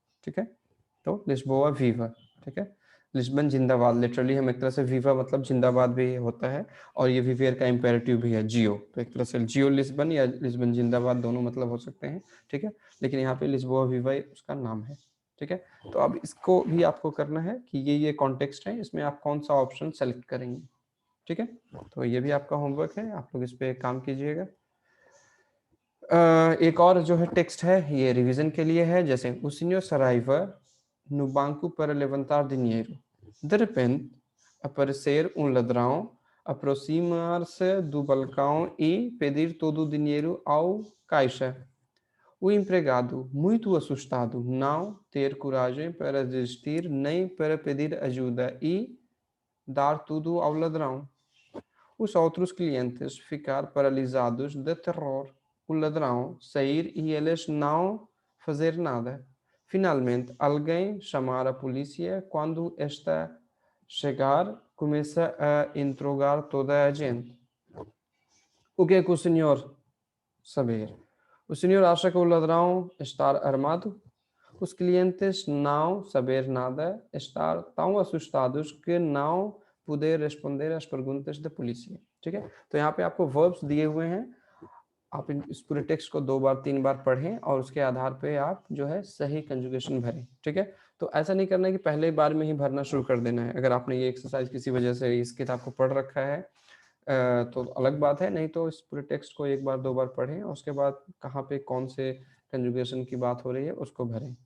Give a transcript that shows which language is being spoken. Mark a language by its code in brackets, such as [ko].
[hi] ठीक है, तो लिस्बोआ वीवा, ठीक है, लिस्बन जिंदाबाद, लिटरली हम एक तरह से वीवा मतलब जिंदाबाद भी होता है, और ये विवेर का इम्पेरेटिव भी है, जियो, तो एक तरह से जियो लिस्बन या लिस्बन जिंदाबाद दोनों मतलब हो सकते हैं। ठीक है, लेकिन यहाँ पे लिस्बोआ वीवा उसका नाम है। ठीक है, तो अब इसको भी आपको करना है कि ये कॉन्टेक्स्ट है, इसमें आप कौन सा ऑप्शन सेलेक्ट करेंगे। ठीक है, तो ये भी आपका होमवर्क है, आप लोग इस पे काम कीजिएगा। एक और जो है टेक्स्ट है, ये रिवीजन के लिए है, जैसे [pt] o senhor Saraiva no banco para levantar dinheiro, de repente aparecer um ladrão, aproximar-se do balcão e pedir todo o dinheiro ao caixa. O empregado, muito assustado, não ter coragem para desistir nem para pedir ajuda e dar tudo ao ladrão. Os outros clientes ficar paralisados de terror. O ladrão sair e eles não fazer nada. Finalmente, alguém chamar a polícia. Quando esta chegar, começa a interrogar toda a gente. O que é que o senhor saber? O senhor acha que o ladrão está armado? Os clientes não saber nada, estar tão assustados que não poder responder às perguntas da polícia। [hi] ठीक है, तो यहाँ पे आपको verbs दिए हुए हैं, आप इस पूरे टेक्स्ट को 2 बार 3 बार पढ़ें और उसके आधार पे आप जो है सही कंजुगेशन भरें। ठीक है, तो ऐसा नहीं करना है कि पहले बार में ही भरना शुरू कर देना है। अगर आपने ये एक्सरसाइज किसी वजह से इस किताब को पढ़ रखा है तो अलग बात है, नहीं तो इस पूरे टेक्स्ट को 1 बार 2 बार पढ़ें और उसके बाद कहाँ पे कौन से कंजुगेशन की बात हो रही है उसको भरें।